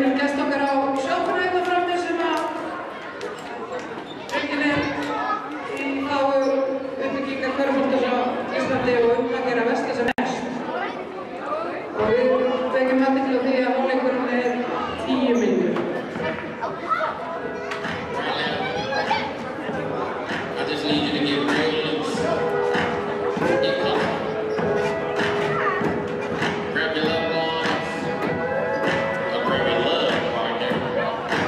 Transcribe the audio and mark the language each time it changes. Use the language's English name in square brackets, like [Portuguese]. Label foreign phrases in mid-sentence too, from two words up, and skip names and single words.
[Icelandic] best okkar á sjókuna hérna frammi sem að rekin er í þágu uppbyggingar körfuboltans á Íslandi og að gera versla sem mest. Og við vekjum athygli á því að hálfleikurinn er 10 mínútur. [English] I just need you to get real loose. Get comfortable. Grab your loved ones. Or grab your love partner.